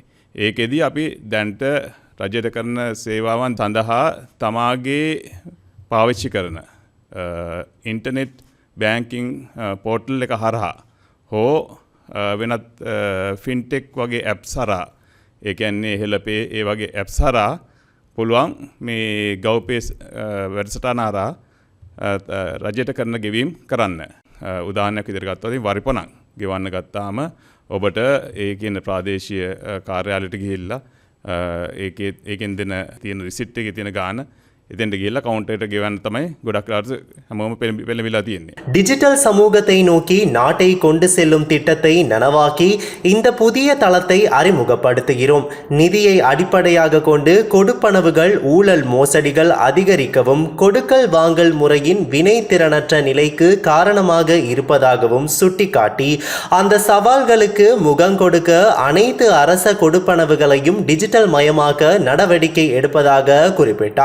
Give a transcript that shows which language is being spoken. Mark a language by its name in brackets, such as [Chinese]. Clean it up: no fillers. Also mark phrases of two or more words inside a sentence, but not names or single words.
[Sinhala] ඒකෙදී අපි දැන්ට රජයට කරන සේවාවන් සඳහා තමාගේ පාවිච්චි කරන [English] internet banking portal [Sinhala] එක හරහා හෝ වෙනත් ෆින්ටෙක් වගේ ඇප්ස් හරහා ඒ කියන්නේ හෙළපේ ඒ වගේ ඇප්ස් හරහා පුළුවන් මේ ගව්පේ වැඩසටහන හරහා රජයට කරන ගෙවීම් කරන්න. උදාහරණයක් විදිහට ගත්තොත් වරිපණක් ගෙවන්න ගත්තාම ඔබට ඒ කියන ප්‍රාදේශීය කාර්යාලයට ගිහිල්ලා ඒකෙන් දෙන තියෙන රිසිට් එකේ තියෙන ගාන එතෙන්ට ගිහිල්ලා කවුන්ටර් එකට ගෙවන්න තමයි ගොඩක් වෙලාවට හැමෝම පෙළඹිලා තියෙන්නේ. [Tamil] டிஜிட்டல் சமூகத்தை நோக்கி நாட்டை கொண்டு செல்லும் திட்டத்தை நனவாக்கி இந்த புதிய தளத்தை அறிமுகப்படுத்துகிறோம். நிதியை அடிப்படையாக கொண்டு கொடுப்பனவுகள் ஊழல் மோசடிகள் அதிகரிக்கவும் கொடுக்கல் வாங்கல் முறையின் வினைத்திறனற்ற நிலைக்கு காரணமாக இருப்பதாகவும் சுட்டிக்காட்டி அந்த சவால்களுக்கு முகம் கொடுக்க அனைத்து அரச கொடுப்பனவுகளையும் டிஜிட்டல் மயமாக்க நடவடிக்கை எடுப்பதாக குறிப்பிட்டார்.